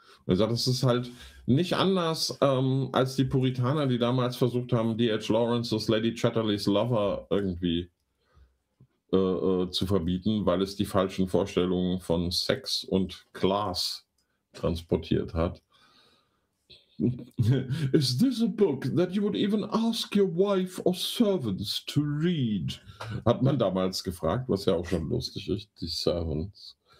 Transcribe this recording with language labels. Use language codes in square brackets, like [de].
[de] Er sagt, das ist halt nicht anders als die Puritaner, die damals versucht haben, D.H. Lawrence's Lady Chatterley's Lover irgendwie zu verbieten, weil es die falschen Vorstellungen von Sex und Class transportiert hat. [en] Is this a book that you would even ask your wife or servants to read? [de] Hat man damals gefragt, was ja auch schon lustig ist, die Servants.